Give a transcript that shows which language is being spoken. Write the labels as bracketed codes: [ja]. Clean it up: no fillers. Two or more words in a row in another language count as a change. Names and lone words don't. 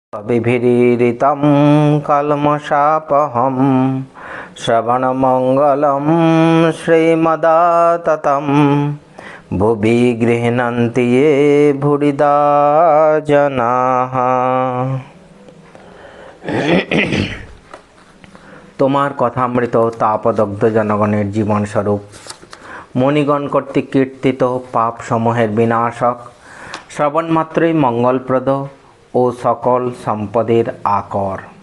[sa] विभिरीरितं कल्मषापहं श्रवणमङ्गलं श्रीमदाततं भुवि गृह्णन्ति ये भूरिदा जनाः। [bn] তোমার কথামৃত তাপদগ্ধ জনগণের জীবন স্বরূপ মণিগণ কর্তৃক কীর্তিত পাপ সমূহের বিনাশক, শ্রবণ মাত্রই মঙ্গলপ্রদ ও সকল সম্পদের আকর।